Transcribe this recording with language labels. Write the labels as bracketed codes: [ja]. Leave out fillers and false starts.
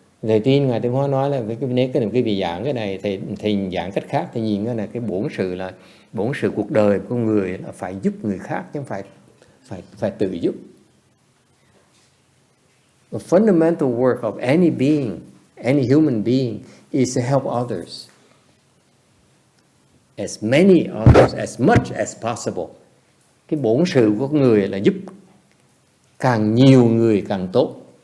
[vi] Thầy tin Ngài Tiến Hóa nói là nếu cái vị giảng cái này, thầy giảng cách khác, thầy nhìn cái này, cái bổn sự cuộc đời của người là phải giúp người khác chứ không phải tự giúp. [en] The fundamental work of any being, any human being is to help others. As many others, as much as possible. [vi] Cái bổn sự của người là giúp càng nhiều người càng tốt.